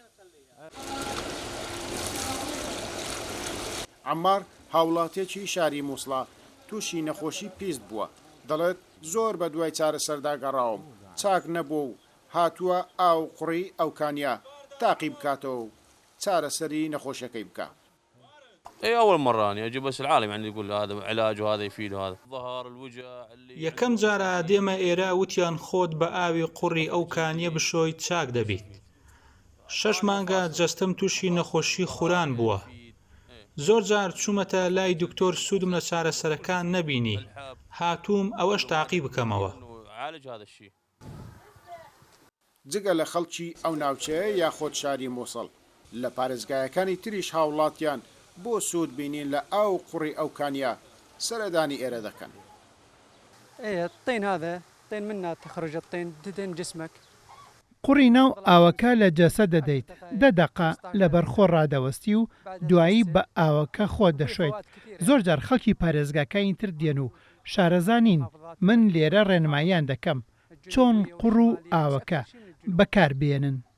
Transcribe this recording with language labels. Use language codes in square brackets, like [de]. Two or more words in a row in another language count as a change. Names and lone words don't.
[ckb] عەمار هاوڵاتێکی شاری مووسڵە تووشی نەخۆشی پیست بووە. دەڵێت زۆر بە دوای چارەسەردا گەڕاوم، چاک نەبوو و هاتووە ئاو قوڕی ئەو کانیا تاقی بکاتەوە و چارەسەری نەخۆشیەکەی بکە. [ar] اي اول مره يعني اجي بس العالم يعني يقول هذا علاج وهذا يفيد وهذا ظهر الوجع اللي [ckb] یەکەم جارە دێمە ئێرە وتیان خۆت بە ئاوی قوڕی ئەو کانیە بشۆی چاک دەبیت. 6 مانگە جەستەم تووشی نەخۆشی خوران بووە. زۆر جار چوومەتە لای دکتۆر سوودم لە چارەسەرەکان نەبینی، هاتووم ئەوەش تاقی بکەمەوە. جگە لە خەڵکی ئەو ناوچەیە یاخۆت شاری مووسڵ لە پارێزگایەکانی تریش هاوڵاتیان بۆ سوود بینین لە ئاو قوڕی ئەو کانیا سەردانی ئێرە دەکەن. [ar] الطين هذا طين منه تخرج الطين تدهن جسمك. [ckb] قوڕی ناو ئاوەکە لە جەسە دەدەیت 10 دقە لەبەر خۆ ڕادەوەستی و دوایی بە ئاوەکە خۆت دەشۆیت. زۆر جار خەڵکی پارێزگاکانی تر دێن و شارەزانین من لێرە ڕێنماییان دەکەم چۆن قوڕ و ئاوەکە بەکاربێنن.